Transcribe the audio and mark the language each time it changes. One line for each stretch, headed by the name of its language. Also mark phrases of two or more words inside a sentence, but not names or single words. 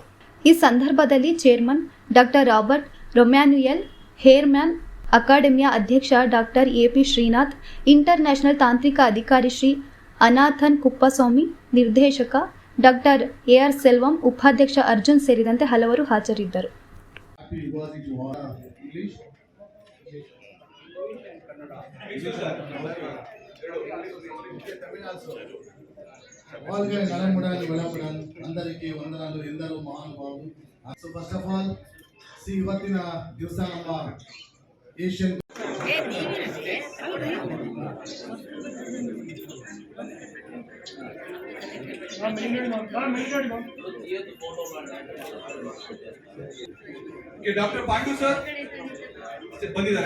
Kannada: ಈ ಸಂದರ್ಭದಲ್ಲಿ ಚೇರ್ಮನ್ ಡಾಕ್ಟರ್ ರಾಬರ್ಟ್ ರೆಮ್ಯಾನ್ಯುಯಲ್ ಹೇರ್ಮ್ಯಾನ್, ಅಕಾಡೆಮಿಯ ಅಧ್ಯಕ್ಷ ಡಾಕ್ಟರ್ ಎಪಿ ಶ್ರೀನಾಥ್, ಇಂಟರ್ನ್ಯಾಷನಲ್ ತಾಂತ್ರಿಕ ಅಧಿಕಾರಿ ಶ್ರೀ ಅನಾಥನ್ ಕುಪ್ಪಸ್ವಾಮಿ, ನಿರ್ದೇಶಕ ಡಾಕ್ಟರ್ ಎಆರ್ ಸೆಲ್ವಂ, ಉಪಾಧ್ಯಕ್ಷ ಅರ್ಜುನ್ ಸೇರಿದಂತೆ ಹಲವರು ಹಾಜರಿದ್ದರು.
Telugu: వాళ్ళకి నలముడాలి బలపడాలి అందరికీ వందనాలు ఎందరో మహానుభావులు.
English: so first of all
Kannada: ಇವತ್ತಿನ ದಿವಸ ನಮ್ಮ ಏಷ್ಯನ್ ಡಾಕ್ಟರ್ ಪಾಂಡು ಸರ್ ಬಂದಿದ್ದಾರೆ.